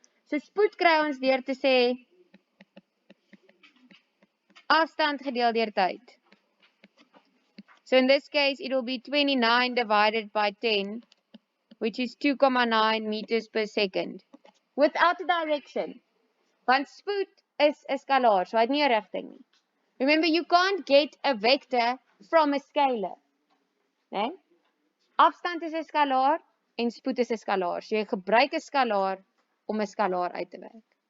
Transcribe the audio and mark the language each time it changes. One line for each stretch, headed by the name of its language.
Afrikaans: So spoed kry ons deur te sê afstand gedeel deur tyd.
English: So in this case, it will be 29 divided by 10, which is 2,9 meters per second. Without a direction.
Afrikaans: Want spoed is 'n skalaar, so hy het nie 'n rigting nie.
English: Remember, you can't get a vector from a scalar.
Afrikaans: Nee? Afstand is 'n skalaar en spoed is 'n skalaar. So jy gebruik 'n skalaar om 'n skalaar uit te werk.